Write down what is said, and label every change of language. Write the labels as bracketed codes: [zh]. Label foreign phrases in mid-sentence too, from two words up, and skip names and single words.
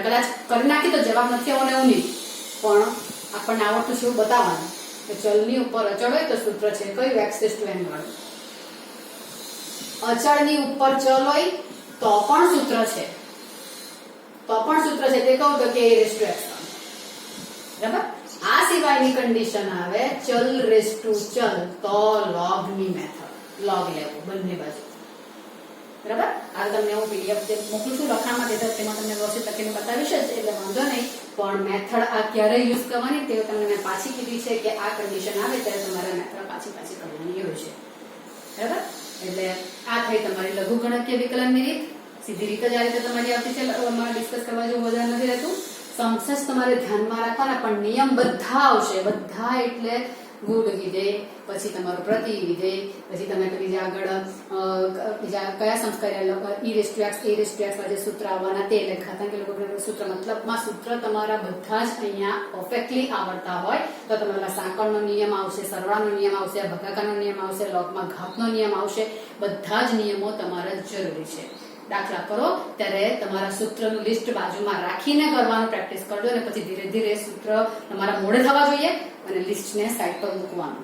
[gu] કદાચ કરી નાખી તો જવાબ નથી આવવાનો એવું નહીં, પણ આપણને આવડતું છે એવું બતાવવાનું કે ચલની ઉપર અચળ હોય તો સૂત્ર છે કયું [en] x raised to n [gu] વાળું. અચળની ઉપર ચલ હોય તો પણ સૂત્ર છે, તે કહું તો કે [en] a raised to x. [gu] બરાબર. આ સિવાયની કન્ડિશન આવે ચલ [en] raised to [gu] ચલ તો log ની મેથડ, log લેવું બંને બાજુ. બરાબર. આ તમને હું પીડીએફ જે મોકલું છું લખાણમાં દેતા તેમાં તમને વ્યવસ્થિત લખીને બતાવીશ જ, એટલે વાંધો નહીં. પણ મેથડ આ ક્યારે યુઝ કરવાની તે તમને મેં પાછી કીધી છે કે આ કન્ડિશન આવે ત્યારે તમારે મેથડ પાછી કરવાની હોય છે. બરાબર. એટલે આ થઈ તમારી લઘુગણકીય વિકલનની રીત. સીધી રીત જ આ રીતે તમારી આવતી છે, ડિસ્કસ કરવા જેવું વધારે નથી રહેતું. સમસસ તમારે ધ્યાનમાં રાખવાના, પણ નિયમ બધા આવશે. બધા એટલે ગુણ વિધેય, પછી તમારું પ્રતિ વિધેય, પછી તમે બીજા આગળ બીજા કયા સંસ્કાર [en] e raised to x a raised to x [gu] ના જે સૂત્ર આવવાના તે, એટલે ઘાતાંકી લઘુગણકીય સૂત્ર મતલબમાં સૂત્ર તમારા બધા જ અહીંયા પરફેક્ટલી આવડતા હોય તો તમારા સાંકળનો નિયમ આવશે, સરવાળાનો નિયમ આવશે, ભાગાકારનો નિયમ આવશે, લોગમાં ઘાતનો નિયમ આવશે. બધા જ નિયમો તમારે જરૂરી છે. દાખલા કરો ત્યારે તમારા સૂત્રનું લિસ્ટ બાજુમાં રાખીને કરવાનું પ્રેક્ટિસ કરજો, અને પછી ધીરે ધીરે સૂત્ર તમારા મોડે થવા જોઈએ અને લિસ્ટને સાઈડ પર મૂકવાનું.